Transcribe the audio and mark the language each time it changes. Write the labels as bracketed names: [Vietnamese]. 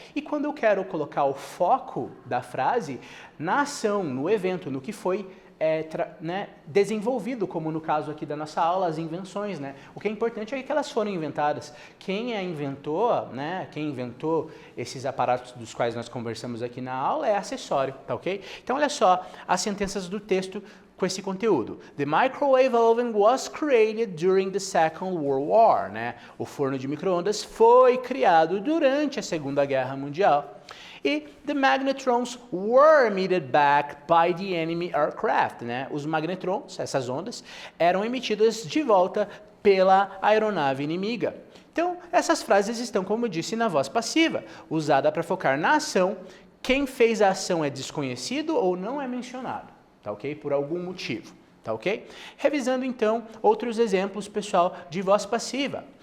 [Portuguese] E quando eu quero colocar o foco da frase na ação, no evento, no que foi desenvolvido, como no caso aqui da nossa aula, as invenções, né? O que é importante é que elas foram inventadas. Quem inventou, né? Quem inventou esses aparatos dos quais nós conversamos aqui na aula é acessório, tá ok? Então, olha só as sentenças do texto com esse conteúdo. [English] The microwave oven was created during the Second World War, né? [Portuguese] O forno de micro-ondas foi criado durante a Segunda Guerra Mundial. [English] E the magnetrons were emitted back by the enemy aircraft, né? [Portuguese] Os magnetrons, essas ondas, eram emitidas de volta pela aeronave inimiga. Então, essas frases estão, como eu disse, na voz passiva, usada para focar na ação. Quem fez a ação é desconhecido ou não é mencionado, tá ok? Por algum motivo. Tá ok? Revisando então outros exemplos, pessoal, de voz passiva.